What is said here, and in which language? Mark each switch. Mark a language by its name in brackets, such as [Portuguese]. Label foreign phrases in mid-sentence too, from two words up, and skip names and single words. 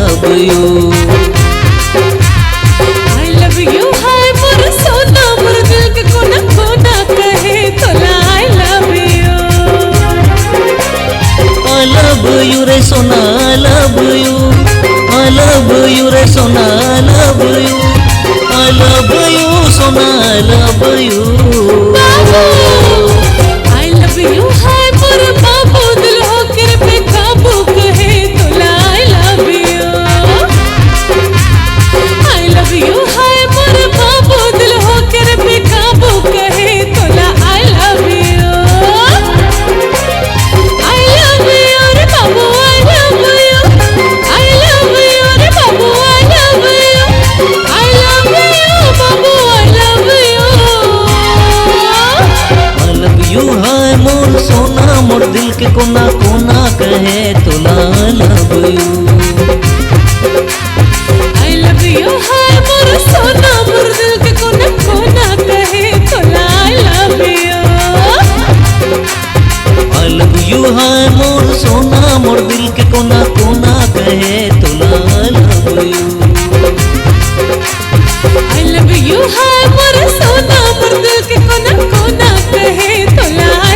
[English] यू। I love you [Chhattisgarhi] हाय मोर सोना मोर दिल के कोना कोना कहे तोला [English] I love you। I love you [Chhattisgarhi] रे सोना [English] I love you। I love you [Chhattisgarhi] रे सोना [English] I love you। I love you सोना I love you। [Chhattisgarhi] बाबू [English] I love you [Chhattisgarhi] हाय मोर बाबू दिल होकर बेकाबू कहे तोला [English] I love you। I love you [Chhattisgarhi] हाय मोर बाबू दिल होकर बेकाबू कहे तोला [English] I love you। I love you [Chhattisgarhi] रे बाबू [English] I love you। I love you [Chhattisgarhi] रे बाबू [English] I love you। I love you बाबू I love you। I love you [Chhattisgarhi] हाय मोर सोना मोर दिल के कोना कोना कहे तोला [English] I love you। I love you [Chhattisgarhi] हाय मोर सोना मोर दिल के कोना कोना कहे तोला [English] I love you। I love you [Chhattisgarhi] हाय मोर सोना मोर दिल के कोना कोना कहे तोला [English] I love you। I love you [Chhattisgarhi] हाय मोर सोना मोर दिल के कोना कोना कहे तोला